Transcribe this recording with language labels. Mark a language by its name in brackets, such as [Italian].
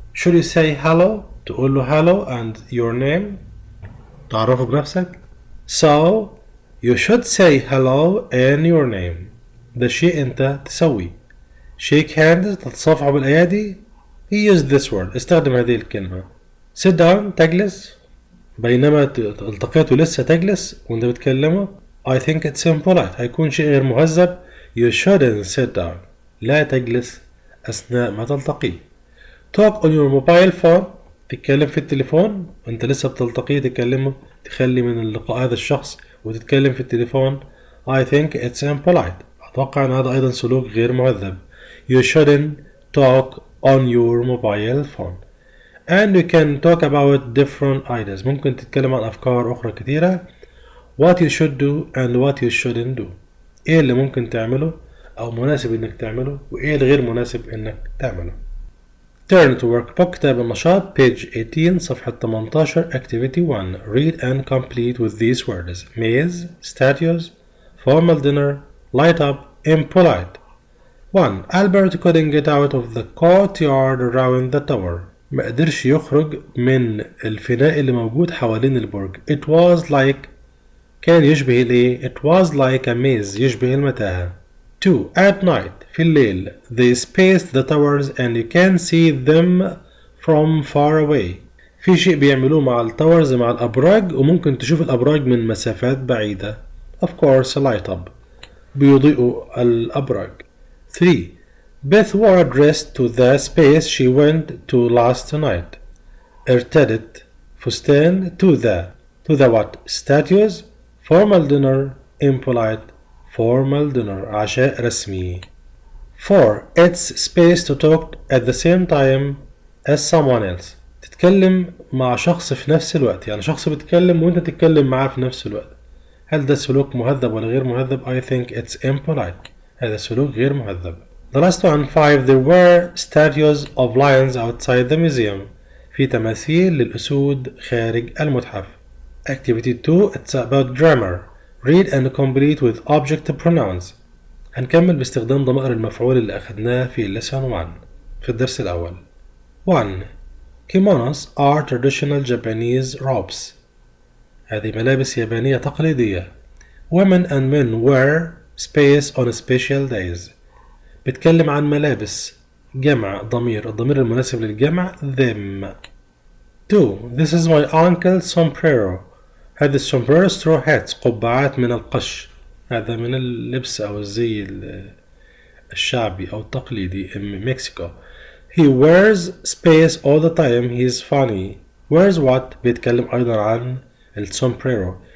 [English] Should you say hello؟ [Arabic] تقول له [English] hello and your name. [Arabic] تعرفه بنفسك. [English] So you should say hello and your name. [Arabic] ده شيء أنت تسوي. [English] Shake hands [Arabic] تتصافحوا بالأيادي. [English] Use this word. [Arabic] استخدم هذه الكلمة. [English] Sit down [Arabic] تجلس. بينما التقيت ولسه تجلس وانت بتكلمه. [English] I think it's impolite. [Arabic] هيكون شيء غير مهذب. [English] You shouldn't sit down. [Arabic] لا تجلس أثناء ما تلتقيه. [English] Talk on your mobile phone. [Arabic] تتكلم في التليفون وانت لسه بتلتقيه تكلمه. تخلي من اللقاء هذا الشخص وتتكلم في التليفون. [English] I think it's impolite. [Arabic] أتوقع أن هذا أيضا سلوك غير مهذب. [English] You shouldn't talk on your mobile phone. And you can talk about different ideas. [Arabic] ممكن تتكلم عن أفكار أخرى كثيرة. [English] What you should do and what you shouldn't do. [Arabic] إيه اللي ممكن تعمله أو مناسب إنك تعمله وإيه الغير مناسب إنك تعمله. [English] Turn to workbook [Arabic] كتاب النشاط [English] page 18 [Arabic] صفحة 18 [English] activity 1. Read and complete with these words. Maze, statues, formal dinner, light up, impolite. 1. Albert couldn't get out of the courtyard around the tower. [Arabic] ما قدرش يخرج من الفناء اللي موجود حوالين البرج. [English] It was like [Arabic] كان يشبه الايه؟ [English] It was like a maze [Arabic] يشبه المتاهة. [English] 2. At night [Arabic] في الليل [English] they spaced the towers and you can see them from far away. [Arabic] في شيء بيعملوه مع التاورز مع الأبراج وممكن تشوف الأبراج من مسافات بعيدة. [English] Of course light up [Arabic] بيضيئوا الأبراج. [English] 3. Beth wore a dress to the space she went to last night. [Arabic] ارتدت فستان [English] to the what? Statues, formal dinner, impolite, formal dinner [Arabic] عشاء رسمي. [English] 4. It's space to talk at the same time as someone else. [Arabic] تتكلم مع شخص في نفس الوقت، يعني شخص بيتكلم وانت تتكلم معاه في نفس الوقت. هل ده سلوك مهذب ولا غير مهذب؟ [English] I think it's impolite. [Arabic] هذا سلوك غير مهذب. [English] The last one. [Arabic] 5. [English] There were statues of lions outside the museum. [Arabic] في تماثيل للأسود خارج المتحف. [English] Activity 2. It's about grammar. Read and complete with object pronouns. [Arabic] هنكمل باستخدام ضمائر المفعول اللي أخذناه في [English] lesson 1 [Arabic] في الدرس الأول. [English] 1. Kimonos are traditional Japanese robes. [Arabic] هذه ملابس يابانية تقليدية. [English] Women and men wear space on special days. [Arabic] بتكلم عن ملابس جمع ضمير. الضمير المناسب للجمع [English] them. 2. This is my uncle's sombrero. [Arabic] هذه السومبريرو [English] straw hats [Arabic] قبعات من القش. هذا من اللبس أو الزي الشعبي أو التقليدي [English] in Mexico. He wears space all the time. He's funny. Wears what؟ [Arabic] بيتكلم أيضا عن السومبريرو.